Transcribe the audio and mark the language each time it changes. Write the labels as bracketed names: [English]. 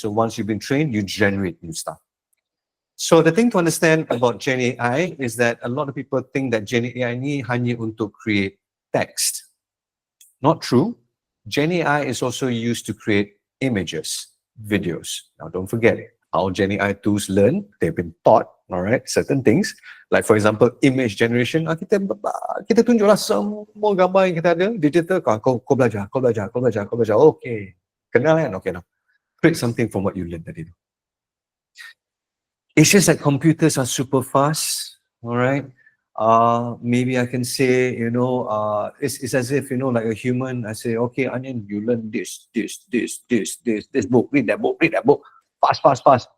[English] So once you've been trained, you generate new stuff. So the thing to understand about Gen AI is that a lot of people think that Gen AI [Malay] ni hanya untuk [English] create text. Not true. Gen AI is also used to create images, videos. Now, don't forget how Gen AI tools learn. They've been taught, all right, certain things. Like for example, image generation. [Malay] Kita tunjuklah semua gambar yang kita ada digital. Kau belajar. Okay. Kenal kan? [English] Okay, now create something from what you learned tadi. It's just that computers are super fast, all right? Maybe I can say, it's as if, like a human, I say, okay, Onion, you learn this book, read that book, fast.